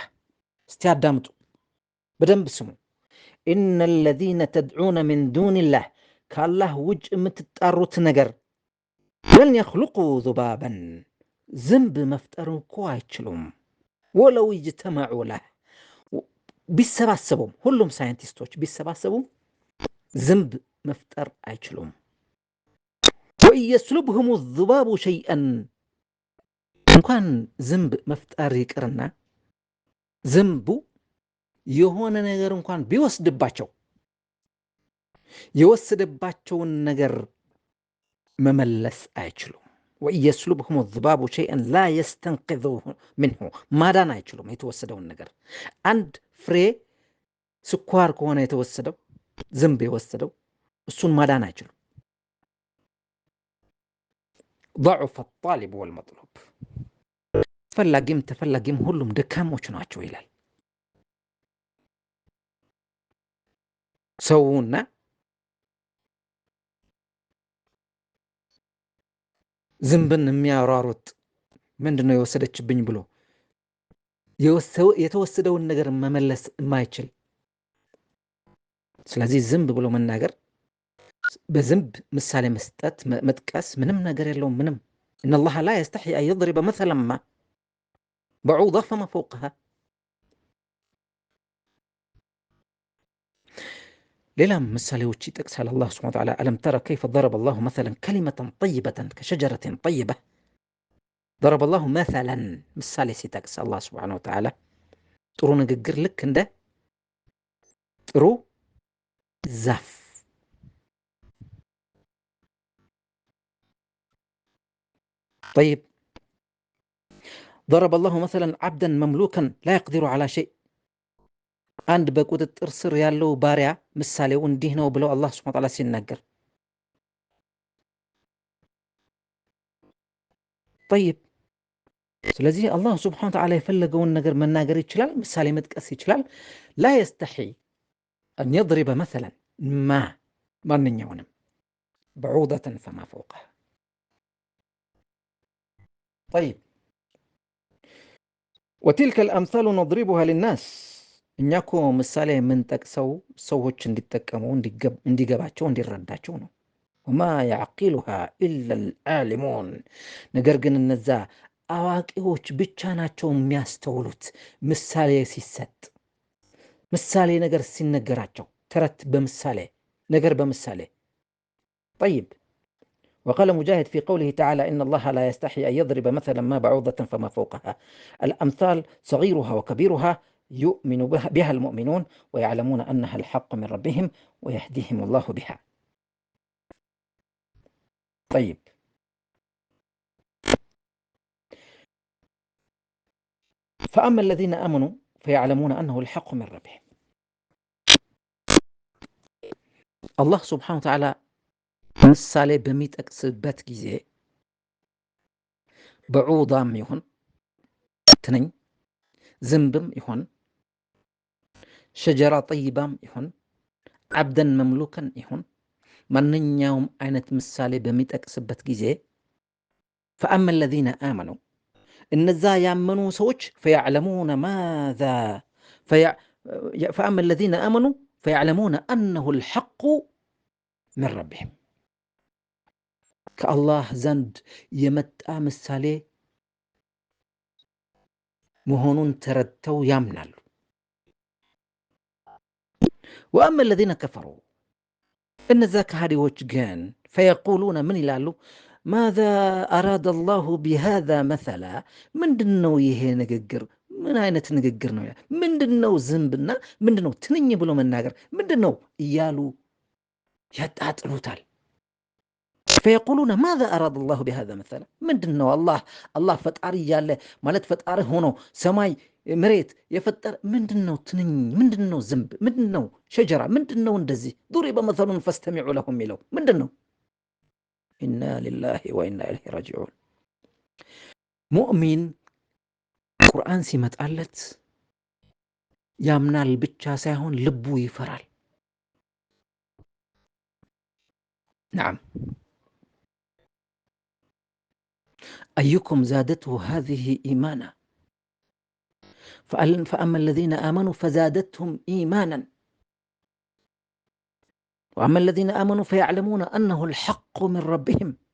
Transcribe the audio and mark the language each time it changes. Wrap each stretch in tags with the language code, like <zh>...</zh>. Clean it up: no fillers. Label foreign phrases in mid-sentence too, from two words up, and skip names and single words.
<am>እስቲ አዳምጡ፣ በደንብ ስሙ።</am> <ar>إن الذين تدعون من دون الله</ar> <am>ከአላህ ውጭ የምትጣሩት ነገር</am> <ar>لن يخلقوا ذبابا</ar> <am>ዝንብ መፍጠር እኮ አይችሉም።</am> <ar>ولو اجتمعوا له</ar> <am>ቢሰባሰቡም ሁሉም ሳይንቲስቶች ቢሰባሰቡም ዝንብ መፍጠር አይችሉም።</am> <ar>وإن يسلبهم الذباب شيئا</ar> <am>እንኳን ዝንብ መፍጠር ይቅርና ዝንቡ የሆነ ነገር እንኳን ቢወስድባቸው የወሰደባቸውን ነገር መመለስ አይችሉም።</am> <ar>ويسلبهم الذباب شيئا لا يستنقذوه منه</ar> <am>ማዳን አይችሉም የተወሰደውን ነገር። አንድ ፍሬ ስኳር ከሆነ የተወሰደው ዝንብ የወሰደው እሱን ማዳን አይችሉም።</am> <ar>ضعف الطالب والمطلوب</ar> <am>ፈላጊም ተፈላጊም ሁሉም ደካሞች ናቸው ይላል። ሰውና ዝንብን የሚያሯሩጥ ምንድነው የወሰደችብኝ ብሎ የተወሰደውን ነገር መመለስ የማይችል። ስለዚህ ዝንብ ብሎ መናገር በዝንብ ምሳሌ መስጠት መጥቀስ ምንም ነገር የለውም። ምንም</am> <ar>إن الله لا يستحي أن يضرب مثلا ما بعوضة فما فوقها</ar> <am>ሌላም ምሳሌዎች ይጠቅሳል</am> <ar>الله سبحانه وتعالى ألم ترى كيف ضرب الله مثلا كلمة طيبة كشجرة طيبة ضرب الله مثلا</ar> <am>ምሳሌ ሲጠቅስ</am> <ar>الله سبحانه وتعالى</ar> <am>ጥሩ ንግግር ልክ እንደ ጥሩ ዛፍ</am> <ar>طيب ضرب الله مثلا عبدا مملوكا لا يقدر على شيء</ar> <am>አንድ በቁጥጥር ስር ያለው ባሪያ ምሳሌው እንዲህ ነው ብለው</am> <ar>الله سبحانه وتعالى ሲናገር طيب ስለዚህ الله سبحانه وتعالى</ar> <am>የፈለገውን ነገር መናገር ይችላል፣ ምሳሌ መጥቀስ ይችላል።</am> <ar>لا يستحي أن يضرب مثلا ማንኛውንም بعوضة فما فوقها طيب وتلك الأمثال نضربها للناس</ar> <am>እኛ እኮ ምሳሌ የምንጠቅሰው ሰዎች እንዲጠቀሙ እንዲገባቸው እንዲረዳቸው ነው።</am> <ar>وما يعقلها إلا العالمون</ar> <am>ነገር ግን እነዛ አዋቂዎች ብቻ ናቸው የሚያስተውሉት። ምሳሌ ሲሰጥ ምሳሌ ነገር ሲነገራቸው ተረት በምሳሌ ነገር በምሳሌ</am> <ar>طيب وقال مجاهد في قوله تعالى إن الله لا يستحي أن يضرب مثلا ما بعوضة فما فوقها الأمثال صغيرها وكبيرها يؤمن بها المؤمنون ويعلمون أنها الحق من ربهم ويهديهم الله بها طيب فأما الذين آمنوا فيعلمون أنه الحق من ربهم الله سبحانه وتعالى</ar> <am>ምሳሌ በሚጠቅስበት ጊዜ በዑዳም ይሁን ትንኝ ዝንብም ይሁን</am> <ar>شجرة طيبة</ar> <am>ይሁን</am> <ar>عبدا مملوكا</ar> <am>ይሁን ማንኛውም አይነት ምሳሌ በሚጠቅስበት ጊዜ</am> <ar>فأما الذين آمنوا</ar> <am>እነዛ ያመኑ ሰዎች</am> <ar>فيعلمون ماذا فأما الذين آمنوا فيعلمون أنه الحق من ربهم</ar> <am>ከአላህ ዘንድ የመጣ ምሳሌ መሆኑን ተረድተው ያምናሉ።</am> <ar>وأما الذين كفروا</ar> <am>እነዛ ከሃዲዎች ግን</am> <ar>فيقولون</ar> <am>ምን ይላሉ?</am> <ar>ماذا أراد الله بهذا مثلا</ar> <am>ምንድነው ይሄ ንግግር? ምን አይነት ንግግር ነው? ምንድነው ዝንብና ምንድነው ትንኝ ብሎ መናገር ምንድነው እያሉ ያጣጥሉታል።</am> <ar>فيقولون ماذا أراد الله بهذا مثلا</ar> <am>ምንድነው አላህ ፈጣሪ እያለ ማለት ፈጣሪ ሆኖ ሰማይ መሬት የፈጠረ ምንድነው ትንኝ ምንድነው ዝንብ ምንድነው ሸጀራ ምንድነው እንደዚህ</am> <ar>ضرب مثل فاستمعوا له</ar> <am>የሚለው ምንድነው?</am> <ar>إنا لله وإنا إليه راجعون</ar> <am>ሙእሚን ቁርአን ሲመጣለት ያምናል ብቻ ሳይሆን ልቡ ይፈራል።</am> <ar>نعم أيكم زادته هذه إيمانا فأما الذين آمنوا فزادتهم إيمانا وأما الذين آمنوا فيعلمون أنه الحق من ربهم</ar>